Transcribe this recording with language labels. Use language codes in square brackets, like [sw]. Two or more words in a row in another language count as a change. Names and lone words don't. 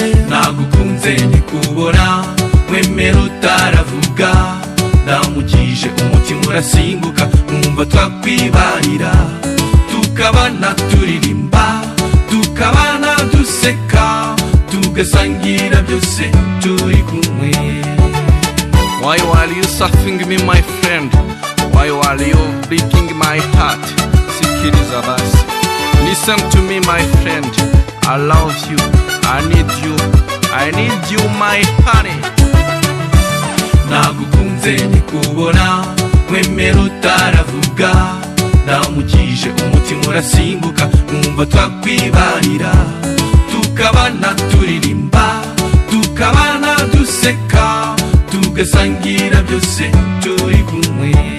[rw] Nagukunze nkikubona, nkwemera utaravuga, ndamukije umutima urasimbuka, nkumva twakwibanira, tukabana turirimba, tukabana duseka, tugasangira byose turi kumwe. [en] Why are you suffering me, my friend? Why are you breaking my heart? [rw] Sikiriza basi. [en] Listen to me, my friend. I love you. I need you. I need you, my honey. [rw] Nagukunze nkikubona, nkwemera utaravuga, ndamukije umutima urasimbuka, nkumva twakwibanira, tukabana turirimba, tukabana duseka, tugasangira byose turi kumwe.